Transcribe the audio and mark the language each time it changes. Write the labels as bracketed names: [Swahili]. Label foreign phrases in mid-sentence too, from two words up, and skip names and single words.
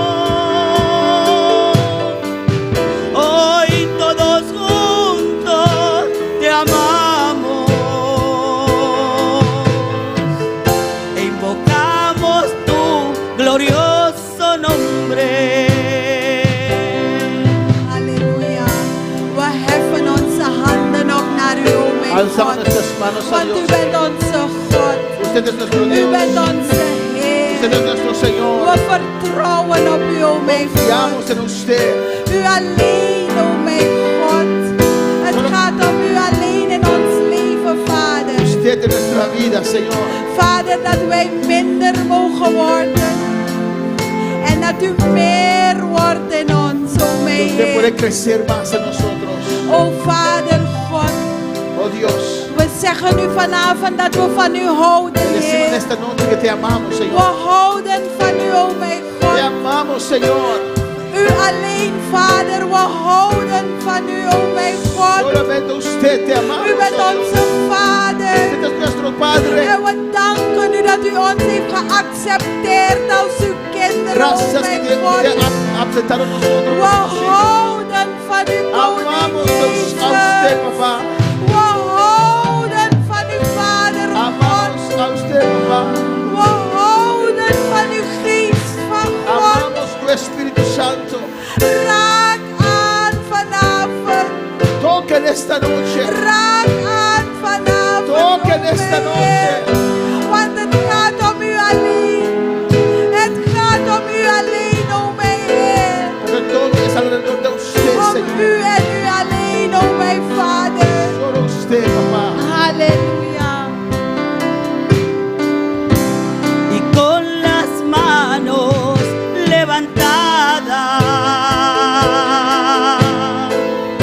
[Spanish] Hoy todos juntos te amamos e invocamos tu glorioso nombre. Halleluja. [Dutch] We heffen onze handen op naar u, o mijn [Spanish] Alzamos [Dutch] God. [Spanish] nuestras manos a [Dutch] Want u [Spanish] Dios. [Dutch] bent onze God. [Spanish] Usted es nuestro [Dutch] U [Spanish] Dios. [Dutch] bent onze Heer. [Spanish] Usted es nuestro Señor. [Dutch] We vertrouwen op u, o mijn [Spanish] Confiamos [Dutch] God. [Spanish] en usted. [Dutch] U alleen, o mijn God. Het gaat om u alleen in ons leven, Vader. [Spanish] Usted es nuestra vida, Señor. [Dutch] Vader, dat wij minder mogen worden. En dat u meer wordt in ons, o mijn [Spanish] Usted puede [Dutch] Heer. [Spanish] crecer más en nosotros. [Dutch] O Vader God. [Spanish] Oh Dios. [Dutch] We zeggen u vanavond dat we van u houden, [Spanish] Te decimos en [Dutch] Heer. [Spanish] esta noche que te amamos, [Dutch] We [Spanish] Señor. [Dutch] houden van u, o mijn [Spanish] Te [Dutch] God. [Spanish] amamos, Señor. [Dutch] U alleen, Vader, we houden van u, o mijn God. [Spanish] Solamente usted te amamos, [Dutch] U bent [Spanish] Señor. [Dutch] onze Vader. [Spanish] Usted es nuestro Padre. [Dutch] En we danken u dat u ons heeft geaccepteerd als uw kinderen, o [Spanish] Gracias que [Dutch] mijn [Spanish] usted [Dutch] God. [Spanish] ha aceptado a nosotros. [Dutch] We houden van u, [Spanish] Amamos [Dutch] koning [Spanish] a usted, [Dutch] Jezus. [Spanish] papá. [Dutch] We houden van u, Vader God. [Spanish] Amamos a usted, papá. [Dutch] We houden van uw geest van God. [Spanish] Amamos tu Espíritu Santo. [Dutch] Raak aan vanavond. [Spanish] Toca en esta noche. [Dutch] Raak aan vanavond. [Spanish] Toca en [Dutch] o [Spanish] esta [Dutch] mijn [Spanish] noche. [Dutch] Heer. Want het gaat om u alleen. Het gaat om u alleen, o mijn Heer. [Spanish] Pero todo es alrededor de usted, [Dutch] Om [Spanish] Señor. [Dutch] u en u alleen, o mijn Vader. [Spanish] Solo usted, papá. Halleluja. Y con las manos levantadas